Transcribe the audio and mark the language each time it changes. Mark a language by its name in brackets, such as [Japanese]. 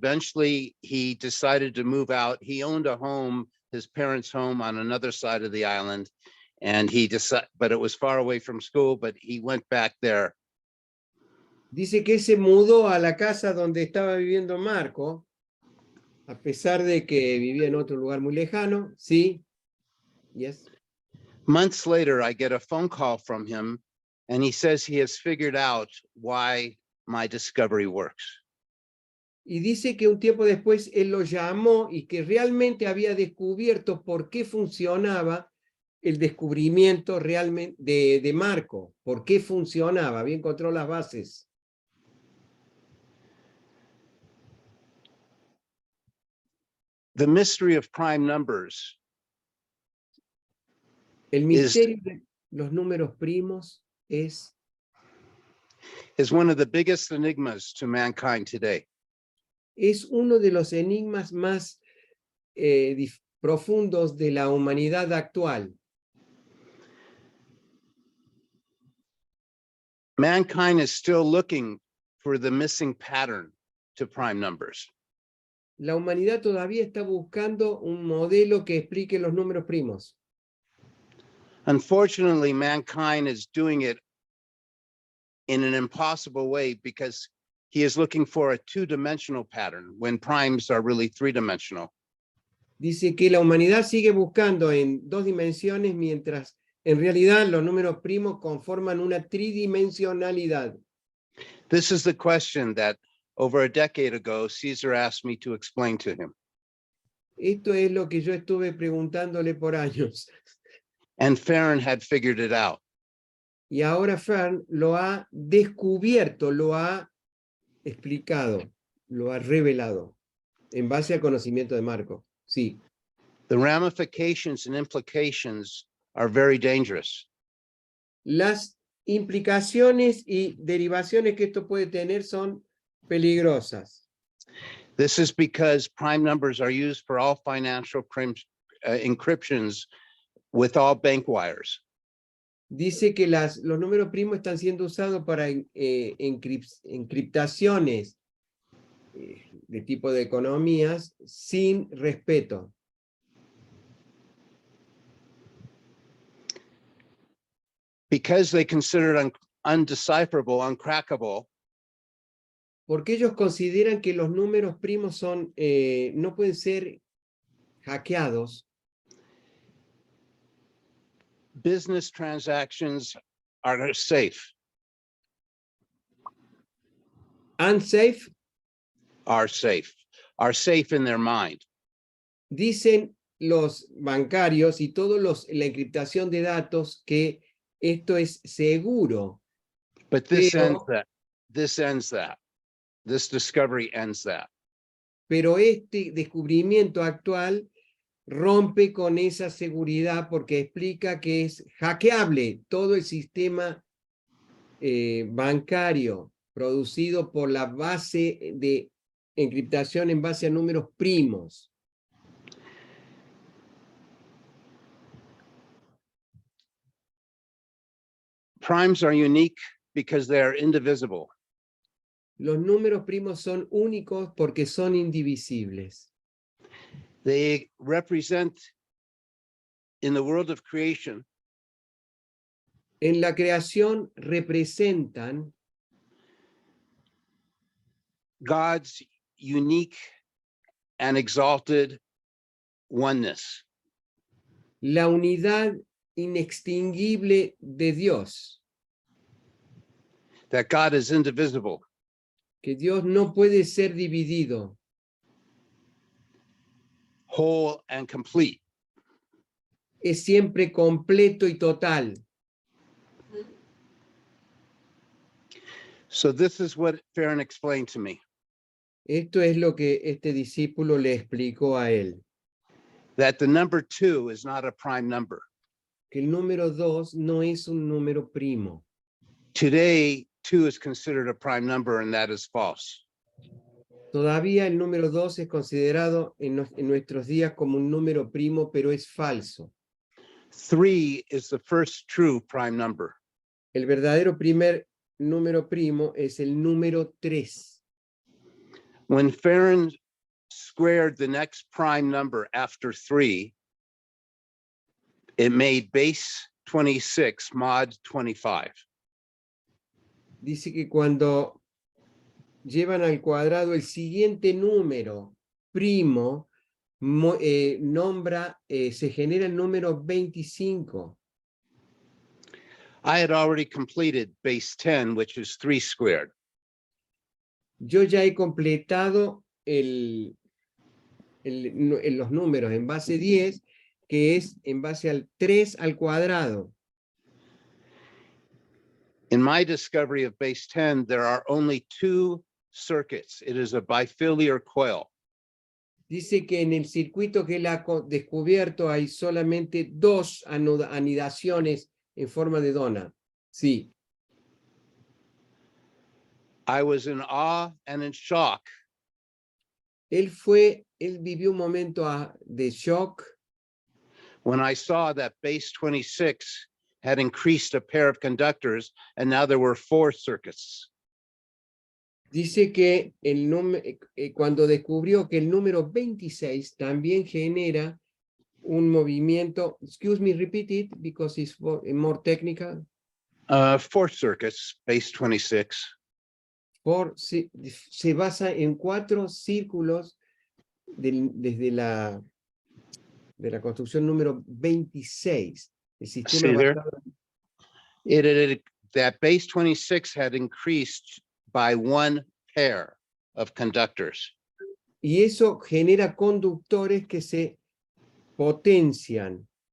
[English] Eventually, he decided to move out. He owned a home, his parents' home on another side of the island, and but it was far away from school, but he went back there. [Spanish] Dice que se mudó a la casa donde estaba viviendo Marko, a pesar de que vivía en otro lugar muy lejano. Sí. [English] Yes. Months later, I get a phone call from him, and he says he has figured out why my discovery works. [Spanish] Y dice que un tiempo después él lo llamó y que realmente había descubierto por qué funcionaba el descubrimiento realmente de Marko, por qué funcionaba, había encontrado las bases. [English] The mystery of prime numbers. [Spanish] El misterio de los números primos [English] is one of the biggest enigmas to mankind today. [Spanish] Es uno de los enigmas más profundos de la humanidad actual. [English] Mankind is still looking for the missing pattern to prime numbers. [Spanish] La humanidad todavía está buscando un modelo que explique los números primos. [English] Unfortunately, mankind is doing it in an impossible way because he is looking for a two-dimensional pattern when primes are really three-dimensional. [Spanish] Dice que la humanidad sigue buscando en 2 dimensiones mientras en realidad los números primos conforman una tridimensionalidad. [English] This is the question that over a decade ago, Caesar asked me to explain to him. [Spanish] Esto es lo que yo estuve preguntándole por años. [English] And Fern had figured it out. [Spanish] Y ahora Fern lo ha descubierto, lo ha explicado, lo ha revelado en base al conocimiento de Marko. Sí. [English] The ramifications and implications are very dangerous. [Spanish] Las implicaciones y derivaciones que esto puede tener son peligrosas. [English] This is because prime numbers are used for all financial encryptions with all bank wires. [Spanish] Dice que los números primos están siendo usados para encriptaciones de tipo de economías sin respeto. [English] Because they consider it undecipherable, uncrackable. [Spanish] Porque ellos consideran que los números primos son, no pueden ser hackeados. [English] Business transactions are safe. Unsafe. Are safe in their mind. [Spanish] Dicen los bancarios y todos la encriptación de datos que esto es seguro. [English] But this ends that. this discovery ends that. [Spanish] Pero este descubrimiento actual rompe con esa seguridad porque explica que es hackeable todo el sistema bancario producido por la base de encriptación en base a números primos. [English] Primes are unique because they are indivisible. [Spanish] Los números primos son únicos porque son indivisibles. [English] They represent, in the world of creation, [Spanish] En la creación representan [English] God's unique and exalted oneness. [Spanish] la unidad inextinguible de Dios, [English] That God is indivisible. [Spanish] que Dios no puede ser dividido, [English] Whole and complete. [Spanish] es siempre completo y total. [English] So this is what Farron explained to me. [Spanish] Esto es lo que este discípulo le explicó a él, [English] That the number 2 is not a prime number. [Spanish] que el número 2 no es un número primo. [English] Today, 2 is considered a prime number, and that is false. [Spanish] Todavía el número 2 es considerado en nuestros días como un número primo, pero es falso. [English] 3 is the first true prime number. [Spanish] El verdadero primer número primo es el número 3. [English] When Farron squared the next prime number after 3, it made base 26 mod 25. [Spanish] Dice que cuando llevan al cuadrado el siguiente número primo, se genera el número 25. [English] I had already completed base 10, which is 3 squared. [Spanish] Yo ya he completado los números en base 10, que es en base al 3 al cuadrado. [English] In my discovery of base 10, there are only 2 circuits. It is a bifilar coil. [Spanish] Dice que en el circuito que él ha descubierto hay solamente 2 anidaciones en forma de dona. Sí. [English] I was in awe and in shock [Spanish] Él vivió un momento de shock [English] when I saw that base 26 had increased a pair of conductors, and now there were 4 circuits. [Spanish] Dice que cuando descubrió que el número 26 también genera un movimiento, [English] excuse me, repeat it because it's more technical. 4 circuits, base 26. [Spanish] Se basa en 4 círculos desde la construcción número 26. El sistema [English] That base 26 had increased by 1 pair of conductors. [Spanish] Y eso genera conductores que se potencian.